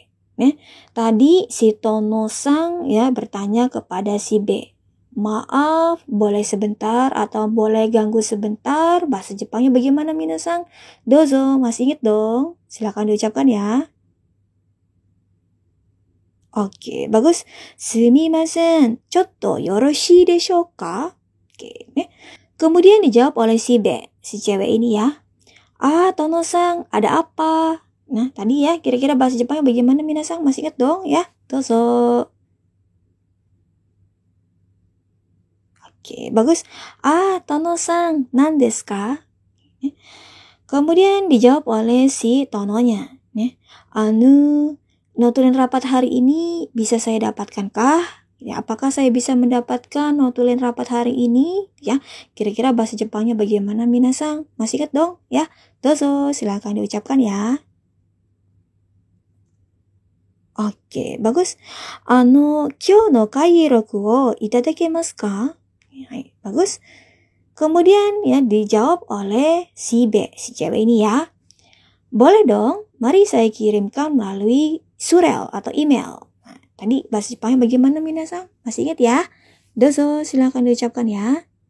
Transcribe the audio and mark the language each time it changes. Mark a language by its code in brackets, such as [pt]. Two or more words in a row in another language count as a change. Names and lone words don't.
[id] Tadi si Tono-san ya bertanya kepada si B. Maaf, boleh sebentar atau boleh ganggu sebentar? Bahasa Jepangnya bagaimana Minasang? Dozo, masih ingat dong? Silakan diucapkan ya. Oke, bagus. [ja] すみません、ちょっとよろしいでしょうか? [id] Oke, kemudian dijawab oleh si B, si cewek ini ya. Tono-san, ada apa? Nah, tadi ya, kira-kira bahasa Jepangnya bagaimana Minasang? Masih ingat dong ya? Dozo. Oke, bagus. [ja] Tono-san, なんですか? [id] Kemudian dijawab oleh si Tononya. Notulen rapat hari ini bisa saya dapatkan kah? Ya, apakah saya bisa mendapatkan notulen rapat hari ini? Ya, kira-kira bahasa Jepangnya bagaimana, minasan? Masih ingat dong? Ya, dozo, silakan diucapkan ya. Oke, bagus. [ja] 今日の会録をいただきますか? [id] Hai, bagus. Kemudian ya dijawab oleh si B, si cewek ini ya. Boleh dong, mari saya kirimkan melalui surel atau email. Nah, tadi bahasa Jepangnya bagaimana, minasan? Masih ingat ya? Dozo, silakan diucapkan ya.